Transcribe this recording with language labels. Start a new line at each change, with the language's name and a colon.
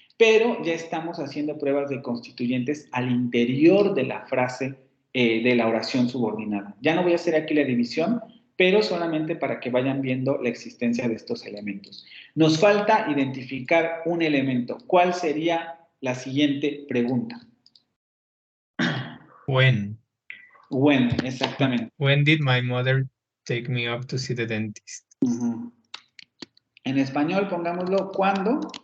Spanish: Pero ya estamos haciendo pruebas de constituyentes al interior de la frase de la oración subordinada. Ya no voy a hacer aquí la división, pero solamente para que vayan viendo la existencia de estos elementos. Nos falta identificar un elemento. ¿Cuál sería la siguiente pregunta?
English: When.
Spanish: When, exactamente.
English: When did my mother take me up to see the dentist?
Spanish: En español, pongámoslo, ¿cuándo?